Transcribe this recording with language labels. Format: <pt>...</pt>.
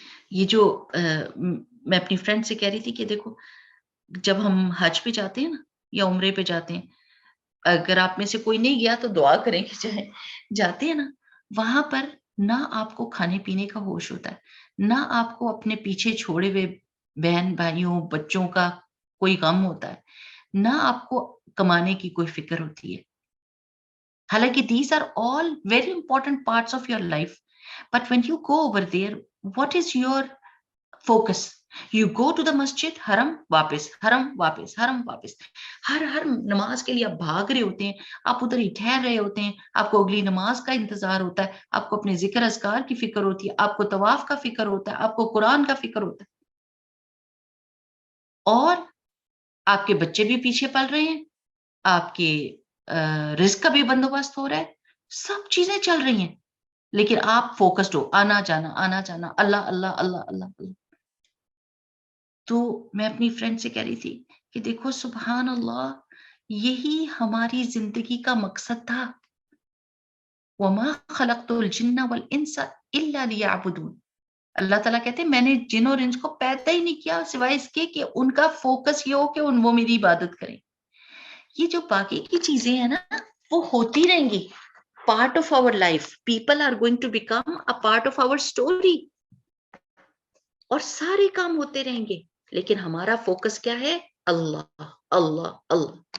<ur>یہ جو میں اپنی فرینڈ سے کہہ رہی تھی کہ دیکھو جب ہم حج پہ جاتے ہیں نا یا عمرے پہ جاتے ہیں, اگر آپ میں سے کوئی نہیں گیا تو دعا کریں کہ چاہے جاتے ہیں نا, وہاں پر نہ آپ کو کھانے پینے کا ہوش ہوتا ہے, نہ آپ کو اپنے پیچھے چھوڑے ہوئے بہن بھائیوں بچوں کا کوئی غم ہوتا ہے, نہ آپ کو کمانے کی کوئی فکر ہوتی ہے.</ur> <en>حالانکہ these are all very important parts of your life, but when you go over there, what is your focus? You go to the masjid,</en> <ur>حرم واپس, حرم واپس, حرم واپس. ہر نماز کے لیے آپ بھاگ رہے ہوتے ہیں, آپ ادھر ہی ٹھہر رہے ہوتے ہیں, آپ کو اگلی نماز کا انتظار ہوتا ہے, آپ کو اپنے ذکر اذکار کی فکر ہوتی ہے, آپ کو طواف کا فکر ہوتا ہے, آپ کو قرآن کا فکر ہوتا ہے, اور آپ کے بچے بھی پیچھے پل رہے ہیں, آپ کے رزق کا بھی بندوبست ہو رہا ہے, سب چیزیں چل رہی ہیں, لیکن آپ فوکسڈ ہو, آنا جانا اللہ اللہ اللہ اللہ اللہ. تو میں اپنی فرینڈ سے کہہ رہی تھی کہ دیکھو سبحان اللہ, یہی ہماری زندگی کا مقصد تھا.</ur> <ar>وما خلقت الجن والانس الا ليعبدون.</ar> <ur>اللہ تعالیٰ کہتے ہیں میں نے جن اور انس کو پیدا ہی نہیں کیا سوائے اس کے کہ ان کا فوکس یہ ہو کہ وہ میری عبادت کریں. یہ جو باقی کی چیزیں ہیں نا وہ ہوتی رہیں گی,</ur> <en>Part of our life. People are going to become a part of our story,</en> <ur>اور سارے کام ہوتے رہیں گے, لیکن ہمارا فوکس کیا ہے؟ اللہ اللہ اللہ.</ur>